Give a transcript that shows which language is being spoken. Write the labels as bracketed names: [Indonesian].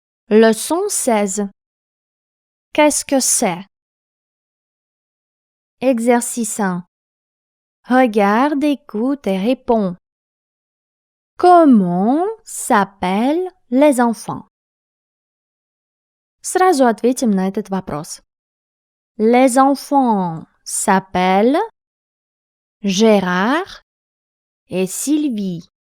[French] Leçon 16. Qu'est-ce que c'est? Exercice 1. Regarde, écoute et réponds. Comment s'appellent les enfants? [Russian] Сразу ответим на этот вопрос. [French] Les enfants s'appellent Gérard et Sylvie.